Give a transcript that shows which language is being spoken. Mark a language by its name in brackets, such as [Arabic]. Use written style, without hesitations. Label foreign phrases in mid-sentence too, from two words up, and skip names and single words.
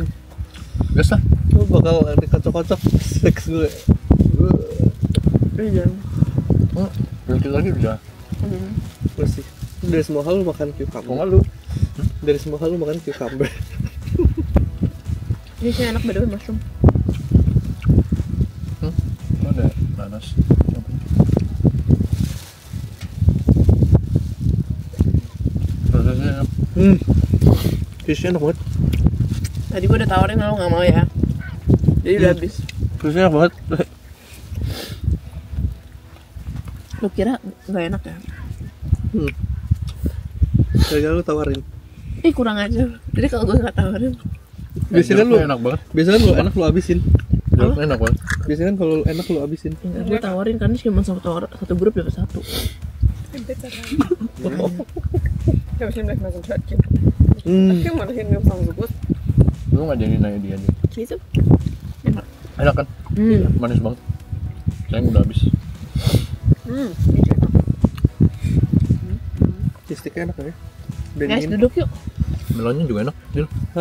[Indonesian] Gas lah. Gue bakal dikocok-kocok seks gue. Iya. Berhenti lagi udah. Bersih. Dari semua hal lu makan cucumber. Kok nggak lu? Dari semua hal lu makan cucumber. Ini sih enak [English] by the way mushroom. [Indonesian] Ada nanas. Prosesnya enak. Fish-nya enak banget. Tadi gue udah tawarin lo nggak mau ya. Jadi udah habis. Fish-nya enak banget. Lu kira nggak enak ya? Gara-gara lu tawarin. Ih kurang aja. Jadi kalau gue nggak tawarin, Biasanya lu enak banget. Biasanya lu enak lu habisin. Jeruknya enak banget. Biasanya kan kalau enak lu habisin. gue tawarin karena cuma satu grup dapat satu. [German] Ein Pizza rein. Ich glaube, ich nehme gleich mal so ein Törtchen. Hmm. Guck mal, da hinten gefangen, so gut. [Indonesian] Lu nggak jadi nanya dia aja. Gitu. Enak kan? Manis banget. Sayang udah habis. Cheese-sticknya enak ya. Udah Guys dingin. duduk yuk. Melonnya juga enak. Dil. Hah?